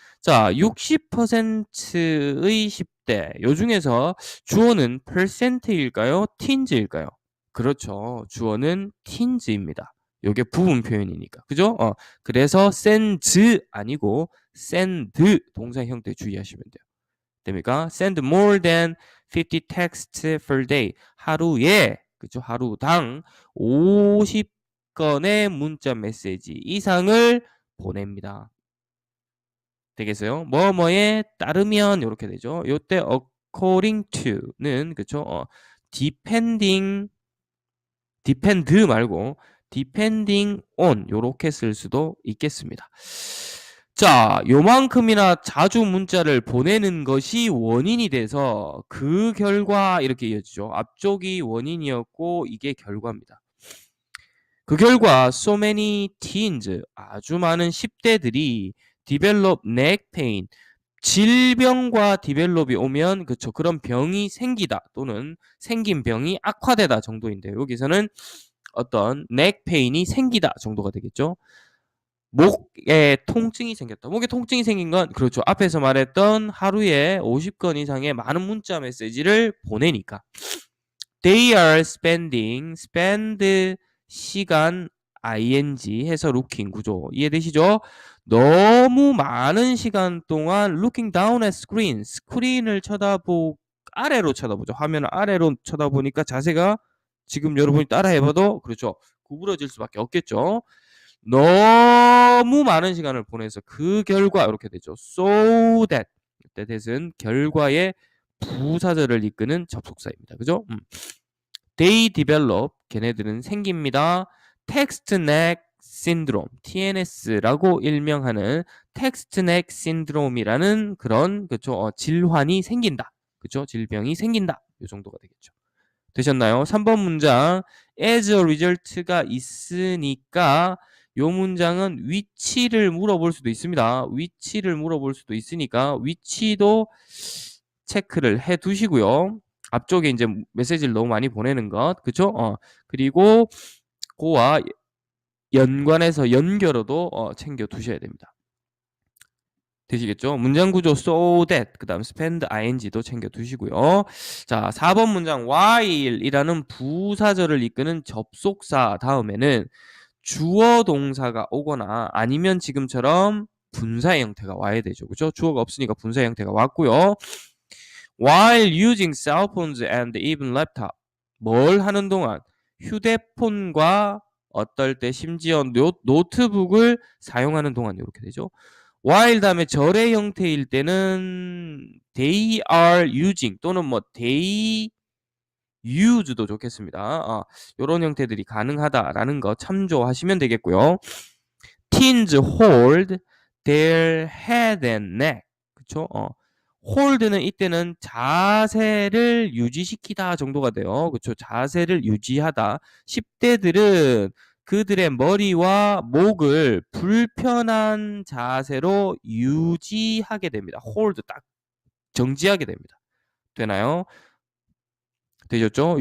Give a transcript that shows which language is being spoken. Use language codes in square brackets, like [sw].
[ko] 자, 60%의 10대. 요 중에서 주어는 percent일까요? teens일까요? 그렇죠. 주어는 teens입니다. 요게 부분 표현이니까. 그죠? 그래서 sends 아니고 send 동사 형태 주의하시면 돼요. 됩니까? [en] Send more than 50 texts per day. [ko] 하루에, 그죠? 하루당 50건의 문자 메시지 이상을 보냅니다. 되겠어요? 뭐뭐에 따르면 이렇게 되죠. 요때 [en] according to [ko] 는, 그죠? depend 말고 [en] depending on [ko] 요렇게 쓸 수도 있겠습니다. 자, 요만큼이나 자주 문자를 보내는 것이 원인이 돼서 그 결과 이렇게 이어지죠. 앞쪽이 원인이었고 이게 결과입니다. 그 결과 [en] so many teens, [ko] 아주 많은 10대들이 [en] develop neck pain, [ko] 질병과 develop이 오면 그쵸, 그런 병이 생기다 또는 생긴 병이 악화되다 정도인데요. 여기서는 어떤 [en] neck pain [ko] 이 생기다 정도가 되겠죠. 목에 통증이 생겼다. 목에 통증이 생긴 건 그렇죠. 앞에서 말했던 하루에 50건 이상의 많은 문자 메시지를 보내니까. [en] They are spending, [ko] spend 시간 ing 해서 looking 구조 이해되시죠? 너무 많은 시간 동안 [en] looking down at screen, [ko] 스크린을 아래로 쳐다보죠. 화면 아래로 쳐다보니까 자세가 지금 여러분이 따라해봐도 그렇죠. 구부러질 수밖에 없겠죠. 너무 많은 시간을 보내서 그 결과 이렇게 되죠. [en] So that, [ko] that은 결과의 부사절을 이끄는 접속사입니다. 그죠? [en] They develop, [ko] 걔네들은 생깁니다. [en] text neck [ko] 신드롬, TNS라고 일명하는 텍스트넥 신드롬이라는 그런 그쵸 질환이 생긴다. 그쵸? 질병이 생긴다. 이 정도가 되겠죠. 되셨나요? 3번 문장 [en] as a result [ko] 가 있으니까 요 문장은 위치를 물어볼 수도 있습니다. 위치를 물어볼 수도 있으니까 위치도 체크를 해 두시고요. 앞쪽에 이제 메시지를 너무 많이 보내는 것, 그쵸? 그리고 그와 연관해서 연결어도 챙겨 두셔야 됩니다. 되시겠죠? 문장 구조 [en] so that [ko] 그다음 [en] spend ing [ko] 도 챙겨 두시고요. 자, 4번 문장 while이라는 부사절을 이끄는 접속사 다음에는 주어 동사가 오거나 아니면 지금처럼 분사의 형태가 와야 되죠. 그죠? 주어가 없으니까 분사의 형태가 왔고요. [en] While using cell phones and even laptop. [ko] 뭘 하는 동안 휴대폰과 어떨 때 심지어 노트북을 사용하는 동안 이렇게 되죠. while 다음에 절의 형태일 때는 [en] they are using [ko] 또는 뭐 [en] they use [ko] 도 좋겠습니다. 이런 형태들이 가능하다라는 거 참조하시면 되겠고요. [en] Teens hold their head and neck. [ko] 그쵸? hold는 이때는 자세를 유지시키다 정도가 돼요. 그쵸? 자세를 유지하다. 10대들은 그들의 머리와 목을 불편한 자세로 유지하게 됩니다. hold 딱 정지하게 됩니다. 되나요? 되셨죠?